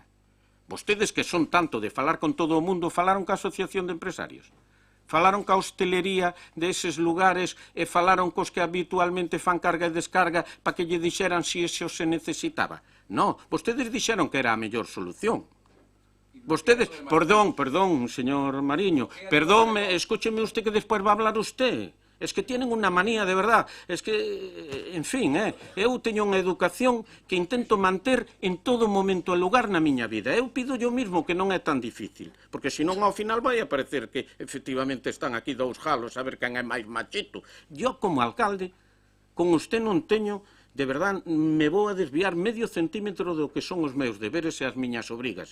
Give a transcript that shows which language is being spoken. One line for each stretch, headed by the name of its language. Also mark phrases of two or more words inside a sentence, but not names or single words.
Galician: Vostedes que son tanto de falar con todo o mundo, falaron ca Asociación de Empresarios, falaron ca hostelería deses lugares e falaron cos que habitualmente fan carga e descarga para que lle dixeran se eso se necesitaba. No, vostedes dixeron que era a mellor solución. Vostedes, perdón, señor Mariño, perdón, escúcheme usted que despois
Spanish: va a hablar usted. Es que tienen unha manía, de verdad. Es que, en fin,
Galician: eu teño unha educación que intento manter en todo momento e lugar na miña vida. Eu pido
Spanish: yo mismo
Galician: que non é tan difícil, porque senón ao final vai a parecer que efectivamente están aquí dous jalos a ver quen é máis machito. Yo, como alcalde, con usted non teño, de verdad, me vou a desviar medio centímetro do que son os meus deberes e as miñas obrigas.